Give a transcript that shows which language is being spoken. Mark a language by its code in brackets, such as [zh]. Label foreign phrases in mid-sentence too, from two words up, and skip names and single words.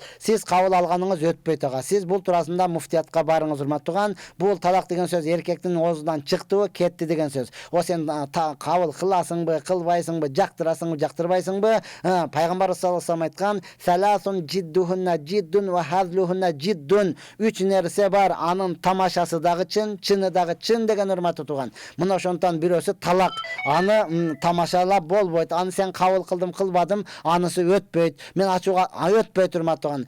[ky] Сиз кабыл алганыңыз өтпөйт ага. Сиз бул туурасында муфтиятка барыңыз урматтаган. Бул талак деген сөз эркектин оозунан чыктыбы, кетти деген сөз. О сен кабыл кыласыңбы, кылбайсыңбы, жактырасыңбы, жактырбайсыңбы? [ar] Пайгамбар صلى الله عليه وسلم айткан: "ثلاث جدهن جد وهزلهن جد." [ky] Үч нерсе бар, анын тамашасы дагы чын, чыны дагы чын деген урматтуу туган. Мына ошондон бирөөсү талак. Аны тамашалап болбойт. Аны сен кабыл кылдым, кылбадым, анысы өтпөйт. Мен ачууга өтпөйт урматтуу туган.